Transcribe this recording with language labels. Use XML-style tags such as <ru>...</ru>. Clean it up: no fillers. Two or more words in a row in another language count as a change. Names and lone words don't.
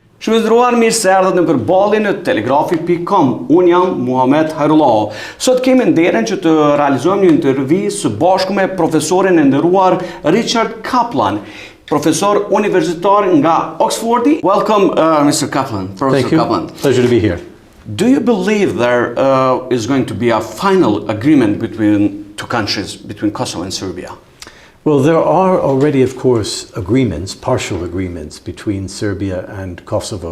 <sq>Shënderuar, mirë se erdhët në përballjen e telegrafi.com. Unë jam Muhamet Hajrullahu. Sot kemi nderin që të realizojmë një intervistë së bashku me profesorin e nderuar Richard Capllan, profesor universitar nga Oxfordi.</sq> <en>Welcome, Mr. Capllan. Thank you. Capllan. Pleasure to be here. Do you believe there is going to be a final agreement between two countries, between Kosovo and Serbia? Well, there are already, of course, agreements, partial agreements between Serbia and Kosovo.</en>